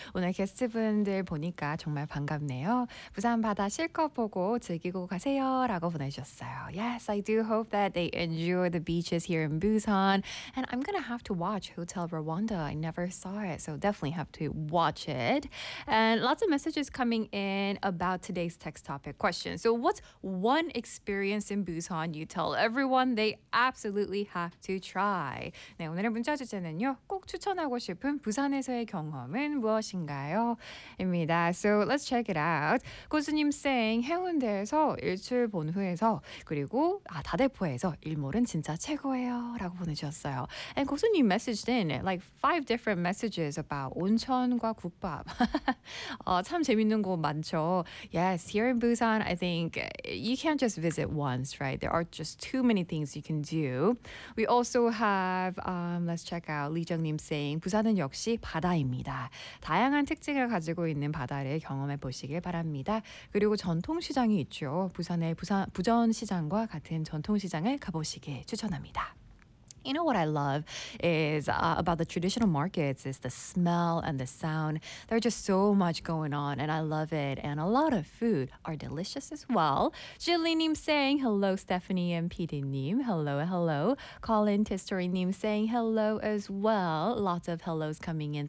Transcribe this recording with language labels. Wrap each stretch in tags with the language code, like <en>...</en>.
<ko>오늘 게스트분들 보니까 정말 반갑네요. 부산 바다 실컷 보고 즐기고 가세요. 라고 보내주셨어요.</ko> <en>Yes, I do hope that they enjoy the beaches here in Busan. And I'm going to have to watch Hotel Rwanda. I never saw it, so definitely have to watch it. And lots of messages coming in about today's text topic question. So what's one experience in Busan you tell everyone they absolutely have to try?</en> <ko>네, 오늘의 문자 주제는요. 꼭 추천하고 싶은 부산에서의 경험은 무엇인가요? 입니다.</ko> <en>So let's check it out.</en> <ko>고수님 saying 해운대에서 일출 본 후에서 그리고 다대포에서 일몰은 진짜 최고예요 라고 보내주셨어요.</ko> <en>And 고순, you messaged in like 5 different messages about</en> <ko>온천과 국밥. 참 재밌는 곳 많죠.</ko> <en>Yes, here in Busan, I think you can't just visit once, right? There are just too many things you can do. We also have, let's check out Lee Jung-nim saying,</en> <ko>부산은 역시 바다입니다. 다양한 특징을 가지고 있는 바다를 경험해 보시길 바랍니다. 그리고 전통시장이 있죠. 부산의 부전시장과 같은 전통시장을 가보시길 추천합니다.</ko> <en>You know what I love is about the traditional markets is the smell and the sound. There's just so much going on and I love it. And a lot of food are delicious as well. Jilly-nim saying hello, Stephanie and PD-nim. Hello, hello. Colin Tistori-nim saying hello as well. Lots of hellos coming in.</en>